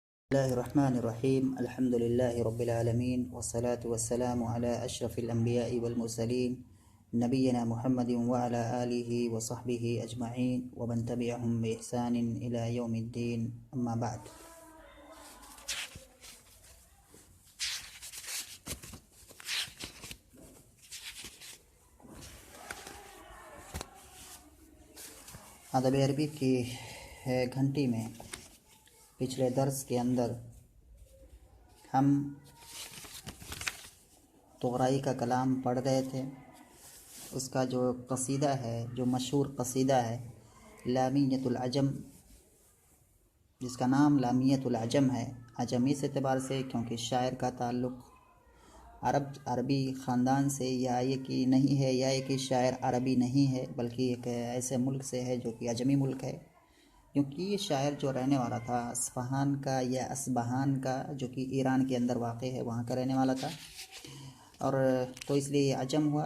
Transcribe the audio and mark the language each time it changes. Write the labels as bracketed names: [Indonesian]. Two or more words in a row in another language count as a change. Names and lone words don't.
[Arabic] بسم الله الرحمن الرحيم الحمد لله رب العالمين والصلاة والسلام على أشرف الأنبياء والمرسلين نبينا محمد وعلى آله وصحبه أجمعين ومن تبعهم بإحسان إلى يوم الدين أما بعد. [Urdu] ادب عربی کی گھنٹی میں پچھلے درس کے اندر ہم طغرائی کا کلام پڑھ رہے تھے. اس کا جو قصیدہ ہے، جو مشہور قصیدہ ہے لامیۃ العجم، جس کا نام لامیۃ العجم ہے، عجمی اس اعتبار سے کیونکہ شاعر کا تعلق عربی خاندان سے یا یہ کہ نہیں ہے، یا یہ کہ شاعر عربی نہیں ہے، بلکہ ایک ایسے ملک سے ہے جو کہ عجمی ملک ہے. کیونکہ یہ شاعر جو رہنے والا تھا اصفہان کا یا اصبہان کا، جو کہ ایران کے اندر واقع ہے، وہاں کا رہنے والا تھا، اور تو اس لیے یہ عجم ہوا.